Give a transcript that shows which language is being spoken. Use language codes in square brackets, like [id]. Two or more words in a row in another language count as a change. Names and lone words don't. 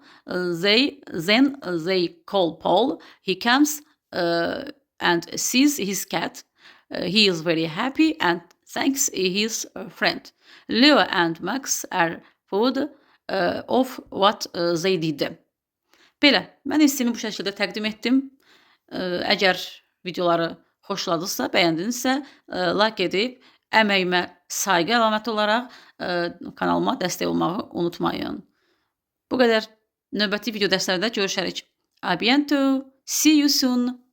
[en] Then they call Paul. He comes and sees his cat. He is very happy and thanks his friend. Leo and Max are proud of what they did. [az] Belə, mən esseni bu şəkildə təqdim etdim. Əgər videoları xoşladısa, bəyəndinizsə, like edib, əməyimə sayğı əlaməti olaraq kanalıma dəstək olmağı unutmayın. Bu qədər. Növbəti video dərslərdə görüşərik. [fr] A bientôt. [en] See you soon.